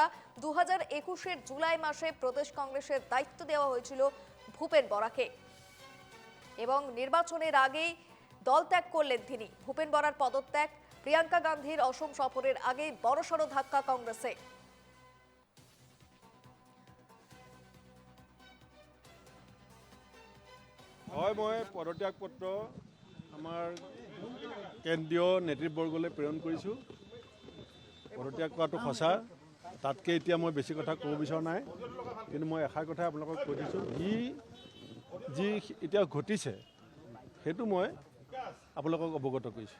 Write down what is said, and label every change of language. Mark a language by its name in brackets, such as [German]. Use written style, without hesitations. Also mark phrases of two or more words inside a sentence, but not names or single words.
[Bangla] 2021-এর জুলাই মাসে প্রদেশ কংগ্রেসের দায়িত্ব দেওয়া হয়েছিল ভূপেন বরাকে এবং নির্বাচনের আগেই দল ত্যাগ করলেন তিনি। ভূপেন বরার পদত্যাগ প্রিয়াঙ্কা গান্ধীর অসম সফরের আগে বড়সড় ধাক্কা কংগ্রেসে। [Assamese] হয়, মই পদত্যাগ পত্ৰ আমাৰ কেন্দ্ৰীয় নেতৃবৰ্গলৈ প্ৰেৰণ কৰিছোঁ। পদত্যাগ কৰাটো সঁচা, তাতকৈ এতিয়া মই বেছি কথা ক'ব বিচৰা নাই, কিন্তু মই এষাৰ কথা আপোনালোকক কৈ দিছোঁ, যি এতিয়া ঘটিছে সেইটো মই আপোনালোকক অৱগত কৰিছোঁ।